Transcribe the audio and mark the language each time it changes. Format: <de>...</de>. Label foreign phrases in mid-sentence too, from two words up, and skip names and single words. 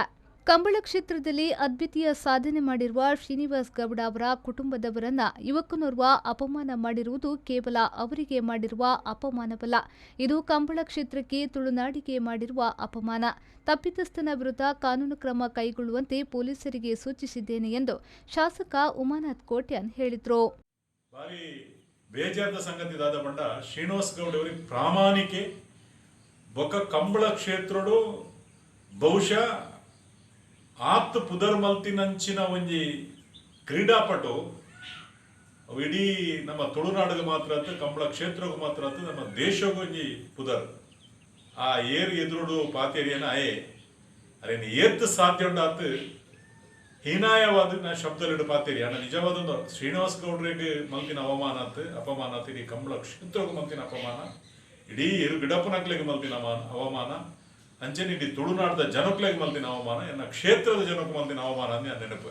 <kn>ಕಂಬಳ ಕ್ಷೇತ್ರದಲ್ಲಿ ಅದ್ವಿತೀಯ ಸಾಧನೆ ಮಾಡಿರುವ ಶ್ರೀನಿವಾಸ್ ಗೌಡ ಅವರ ಕುಟುಂಬದವರನ್ನ ಯುವಕನೋರ್ವ ಅಪಮಾನ ಮಾಡಿರುವುದು ಕೇವಲ ಅವರಿಗೆ ಮಾಡಿರುವ ಅಪಮಾನವಲ್ಲ, ಇದು ಕಂಬಳ ಕ್ಷೇತ್ರಕ್ಕೆ, ತುಳುನಾಡಿಗೆ ಮಾಡಿರುವ ಅಪಮಾನ. ತಪ್ಪಿತಸ್ಥನ ವಿರುದ್ಧ ಕಾನೂನು ಕ್ರಮ ಕೈಗೊಳ್ಳುವಂತೆ ಪೊಲೀಸರಿಗೆ ಸೂಚಿಸಿದ್ದೇನೆ ಎಂದು ಶಾಸಕ ಉಮಾನಾಥ್ ಕೋಟ್ಯಾನ್ ಹೇಳಿದರು.</kn> <tcy>ಬೇಜಾರದ ಸಂಗತಿ ದಾದ ಬಂಡ ಶ್ರೀನಿವಾಸ್ ಗೌಡ ಅವರಿಗೆ ಪ್ರಾಮಾಣಿಕೆ ಬೊಕ್ಕ ಕಂಬಳ ಕ್ಷೇತ್ರಡು ಬಹುಶಃ ಆತ್ ಪುದರ್ ಮಲ್ತಿನಂಚಿನ ಒಂಜಿ ಕ್ರೀಡಾಪಟು ಇಡೀ ನಮ್ಮ ತುಳುನಾಡಿಗೆ ಮಾತ್ರ ಆತು, ಕಂಬಳ ಕ್ಷೇತ್ರಗೂ ಮಾತ್ರ ಆತು, ನಮ್ಮ ದೇಶಗೂ ಒಂಜಿ ಪುದರ್ ಆ ಏರು ಎದುರುಡು ಪಾತೇರಿಯನ ಅರೇನು ಏತ್ ಸಾಧ್ಯ ಉಂಡಾತು ಹೀನಾಯವಾದ ನಾ ಶಬ್ದಲಿಡು ಪಾತೇರಿ ಅಣ್ಣ ನಿಜವಾದ ಶ್ರೀನಿವಾಸ್ ಗೌಡ್ರಿಗೆ ಮಲ್ತಿನ ಅಪಮಾನ ಇಡೀ ಕಂಬಳ ಕ್ಷೇತ್ರಗೂ ಮಲ್ತಿನ ಅಪಮಾನ, ಇಡೀ ಎರು ಗಿಡಪನಕ್ಲೆಗೆ ಮಲ್ತಿನ ಅವಮಾನ, ಅಂಚೆನ ಇಡೀ ತುಳುನಾಡದ ಜನಕ್ಲೆಗೆ ಮಲ್ತಿನ ಅವಮಾನ, ಎನ್ನ ಕ್ಷೇತ್ರದ ಜನಕ್ಕೆ ಮಲ್ತಿನ ಅವಮಾನ ಅಂದು ನಾನು ನೆನಪು.</tcy>